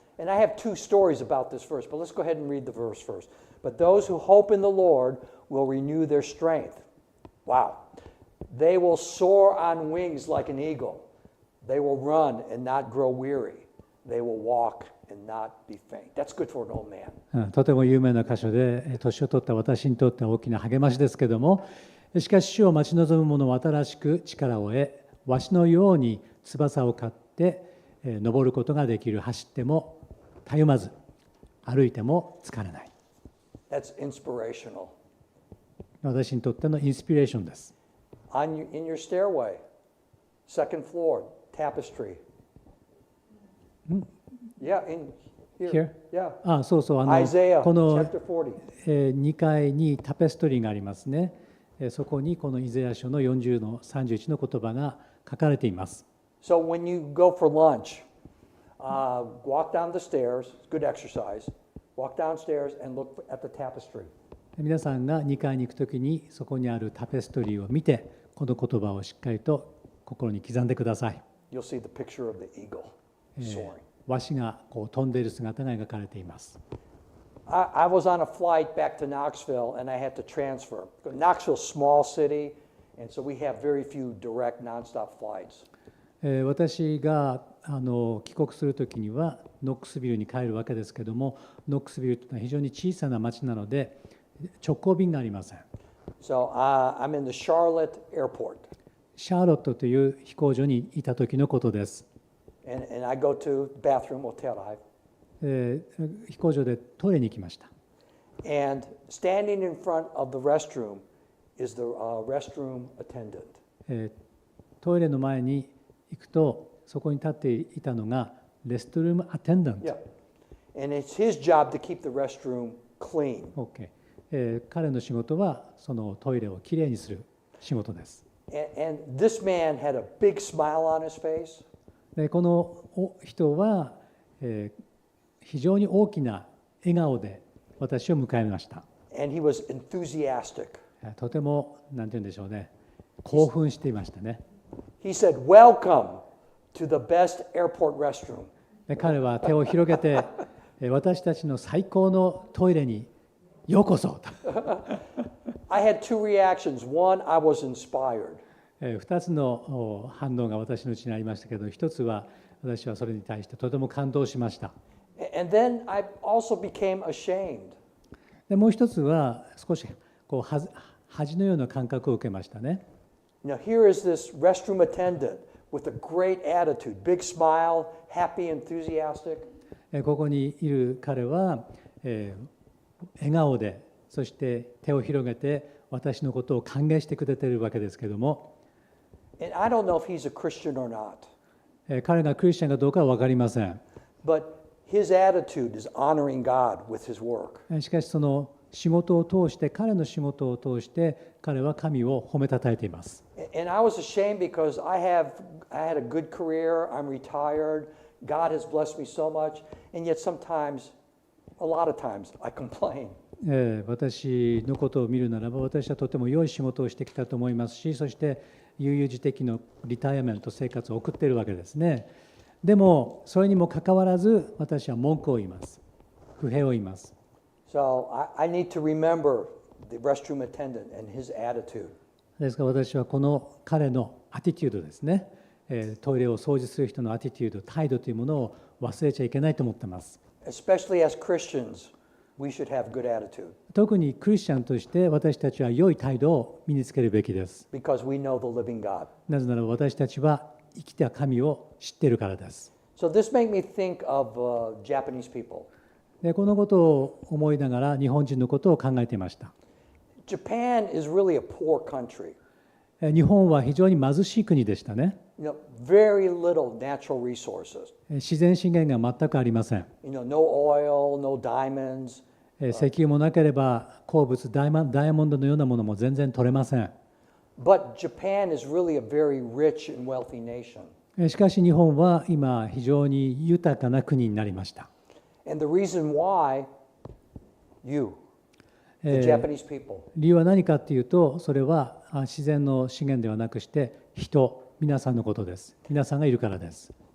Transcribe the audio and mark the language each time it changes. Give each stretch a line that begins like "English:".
English: And I have two stories about this verse, but let's go ahead and read the verse first. But those who hope in the Lord will renew their strength. Wow. They will soar on wings like an eagle. They will run and not grow weary. They will walk and not be faint. That's good for an old man.
Japanese: とても有名な箇所で、年を取った私にとっては大きな励ましですけども、しかし主を待ち望む者は新しく力を得、わしのように翼を刈って登ることができる。走ってもたゆまず、歩いても疲れない。
English: That's inspirational.
Japanese: 私にとってのインスピレーションです。
English: In your stairway, second floor, tapestry. Yeah, in here. Yeah.
Japanese: そうそう、
English: Isaiah
Japanese: この
English: chapter 40.
Japanese: 2階にタペストリーがありますね。そこにこのイザヤ書の40の31の言葉が書かれています。
English: So when you go for lunch, walk down the stairs, good exercise, walk downstairs and look at the tapestry.
Japanese: 皆さんが2階に行くときにそこにあるタペストリーを見てこの言葉をしっかりと心に刻んでください。
English: You'll see the picture of the eagle soaring.
Japanese: ワシがこう飛んでいる姿が描かれています。
English: I was on a flight back to Knoxville and I had to transfer. Knoxville's a small city, and so we have very few direct nonstop flights.
Japanese: 私が帰国するときにはノックスビルに帰るわけですけども、ノックスビルというのは非常に小さな町なので直行便がありません。
English: So I'm in the Charlotte airport.
Japanese: シャーロットという飛行場にいた時のことです。
English: And I go to the bathroom, hotel.
Japanese: 飛行場でトイレに行きました。
English: And standing in front of the restroom is the restroom attendant.
Japanese: トイレの前に行くとそこに立っていたのがレストルームアテンダント。
English: Yeah. And it's his job to keep the restroom clean. Okay.
Japanese: 彼の仕事はそのトイレをきれいにする仕事です。
English: And this man had a big smile on his face.
Japanese: でこの人は、非常に大きな笑顔で私を迎えました。
English: And he was enthusiastic.
Japanese: とてもなんて言うんでしょうね、興奮していましたね。
English: He said, "Welcome to the best airport restroom."
Japanese: で彼は手を広げて私たちの最高のトイレにようこそと。
English: I had two reactions. One, I was inspired.
Japanese: 2つの反応が私のうちにありましたけど、一つは私はそれに対してとても感動しました。
English: And then I also became ashamed.
Japanese: でもう一つは少しこう恥のような感覚を受けましたね。
English: Now here is this restroom attendant with a great attitude, big smile, happy, enthusiastic.
Japanese: ここにいる彼は、笑顔で、そして手を広げて私のことを歓迎してくれているわけですけれども、
English: And I don't know if he's a Christian or not.
Japanese: 彼がクリスチャンかどうかは分かりません。
English: But his attitude is honoring God with his work.
Japanese: しかしその仕事を通して、彼の仕事を通して彼は神を褒めたたえています。
English: And I was ashamed because I had a good career, I'm retired, God has blessed me so much, and yet sometimes, a lot of times, I complain.
Japanese: 私のことを見るならば、私はとても良い仕事をしてきたと思いますし、そして悠々自適のリタイアメント生活を送っているわけですね。でもそれにもかかわらず私は文句を言います。不平を言います。
English: So I need to remember the restroom attendant and his attitude.
Japanese: ですから私はこの彼のアティテュードですね、トイレを掃除する人のアティテュード、態度というものを忘れちゃいけないと思っています。
English: Especially as Christians, we should have good attitude.
Japanese: 特にクリスチャンとして私たちは良い態度を身につけるべきです。
English: Because we know the living God.
Japanese: なぜならば私たちは生きた神を知っているからです。
English: So this made me think of Japanese people.
Japanese: でこのことを思いながら日本人のことを考えていました。
English: Japan is really a poor country.
Japanese: 日本は非常に貧しい国でしたね。
English: Very little natural resources.
Japanese: 自然資源が全くありません。
English: No oil, no diamonds.
Japanese: 石油もなければ鉱物、ダイヤモンドのようなものも全然取れません。
English: But Japan is really a very rich and wealthy nation.
Japanese: しかし日本は今非常に豊かな国になりました。
English: And the reason why you, the Japanese people.
Japanese: 理由は何かというと、それは自然の資源ではなくして人、皆さんのことです。皆さんがいるからです。